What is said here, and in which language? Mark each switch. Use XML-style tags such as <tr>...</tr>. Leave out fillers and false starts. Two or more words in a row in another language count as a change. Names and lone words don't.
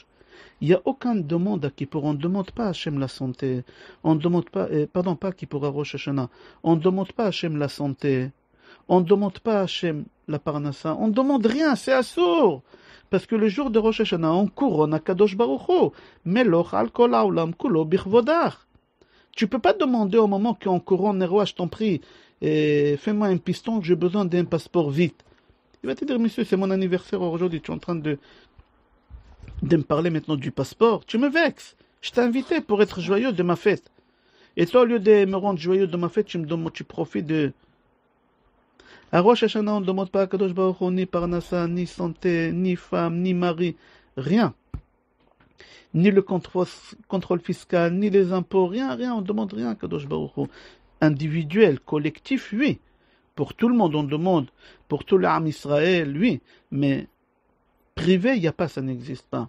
<fr>Il n'y a aucune demande à Kippour. On ne demande pas à Hachem la santé. On ne demande pas, pas à Kippour, à Rosh Hashanah. On ne demande pas à Hachem la santé. On ne demande pas à Hachem la parnassa. On ne demande rien, c'est assourd. Parce que le jour de Rosh Hashanah, on couronne à</fr> <he>קדוש ברוך הוא. מלוך על כל העולם כולו בכבודך.</he> <fr>Tu peux pas demander au moment qu'on couronne, roi, je t'en prie, fais-moi un piston, j'ai besoin d'un passeport vite. Il va te dire, monsieur, c'est mon anniversaire aujourd'hui, tu es en train de me parler maintenant du passeport. Tu me vexes. Je t'ai invité pour être joyeux de ma fête. Et toi, au lieu de me rendre joyeux de ma fête, tu profites de... À Rosh Hashanah, on ne demande pas à</fr> <he>קדוש ברוך הוא</he> <fr>ni parnassa, ni santé, ni femme, ni mari, rien. Ni le contrôle fiscal, ni les impôts, rien, on ne demande rien à</fr> <he>קדוש ברוך הוא.</he> <fr>Individuel, collectif, oui. Pour tout le monde, on demande. Pour tout l'âme Israël, oui. Mais privé, il n'y a pas, ça n'existe pas.</fr>